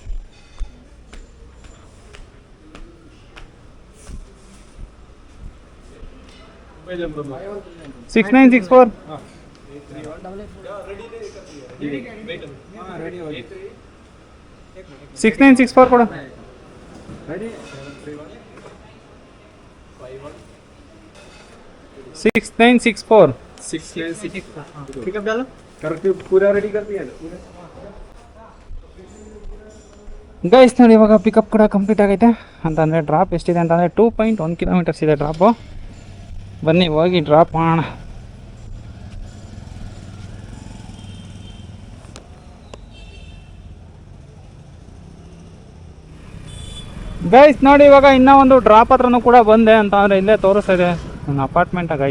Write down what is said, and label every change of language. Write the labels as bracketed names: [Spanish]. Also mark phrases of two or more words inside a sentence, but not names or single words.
[Kannada] ಸಿಕ್ಸ್ 6964 6964 ಕೊಡು. 6964 [Hindi] पिकअप डालो, करके पूरा रेडी कर दिया ना। [English] guys [Kannada] ಇವಾಗ ಪಿಕಪ್ ಕೂಡ ಕಂಪ್ಲೀಟ್ ಆಗೈತೆ ಅಂತಂದರೆ ಡ್ರಾಪ್ ಎಷ್ಟಿದೆ ಅಂತಂದರೆ 2.1 ಕಿಲೋಮೀಟರ್ಸ್ ಇದೆ ಡ್ರಾಪು. ಬನ್ನಿ ಹೋಗಿ ಡ್ರಾಪ್ ಮಾಡೋಣ. ಗೈಸ್ ನೋಡಿ ಇವಾಗ ಇನ್ನೂ ಒಂದು ಡ್ರಾಪ್ ಹತ್ರನೂ ಕೂಡ ಬಂದೆ ಅಂತ ಅಂದರೆ ಇಲ್ಲೇ ತೋರಿಸ್ತಾ ಇದೆ ನನ್ನ ಅಪಾರ್ಟ್ಮೆಂಟ ಗೈಸ್.